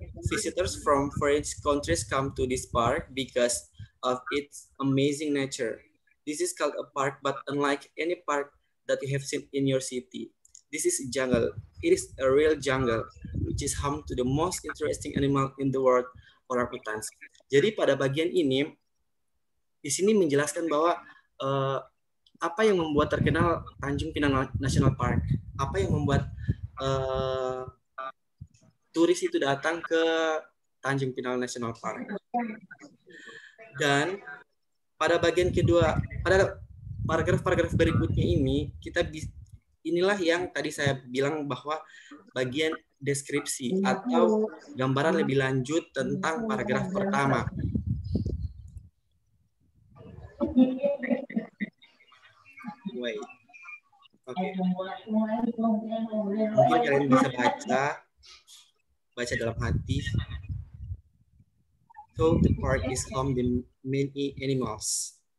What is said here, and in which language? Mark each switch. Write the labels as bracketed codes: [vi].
[en] Visitors from foreign countries come to this park because of its amazing nature. This is called a park, but unlike any park that you have seen in your city, this is a jungle. It is a real jungle, which is home to the most interesting animal in the world, orangutans. [id] Jadi pada bagian ini, di sini menjelaskan bahwa apa yang membuat terkenal Tanjung Pinang National Park, apa yang membuat turis itu datang ke Tanjung Pinang National Park. Dan pada bagian kedua, pada paragraf-paragraf berikutnya ini, inilah yang tadi saya bilang bahwa bagian deskripsi atau gambaran lebih lanjut tentang paragraf pertama. [en] Wait. Oke. [id] Mungkin kalian bisa baca dalam hati. [en] So the park is home to many animals.